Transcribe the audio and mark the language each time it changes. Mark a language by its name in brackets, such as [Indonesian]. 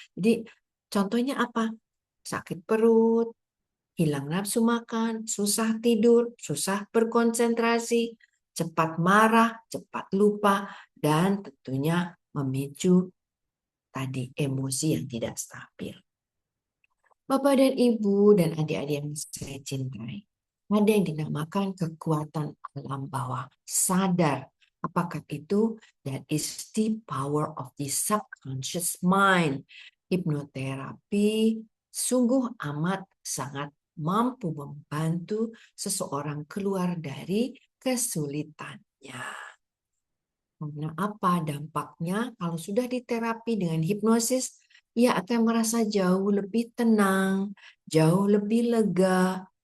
[Indonesian] Jadi contohnya apa? Sakit perut, hilang nafsu makan, susah tidur, susah berkonsentrasi, cepat marah, cepat lupa, dan tentunya memicu tadi emosi yang tidak stabil. Bapak dan Ibu dan adik-adik yang saya cintai, ada yang dinamakan kekuatan alam bawah sadar. Apakah itu? [English] That is the power of the subconscious mind. [Indonesian] Hipnoterapi sungguh amat sangat mampu membantu seseorang keluar dari kesulitannya. Karena apa dampaknya? Kalau sudah diterapi dengan hipnosis, ia akan merasa jauh lebih tenang, jauh lebih lega.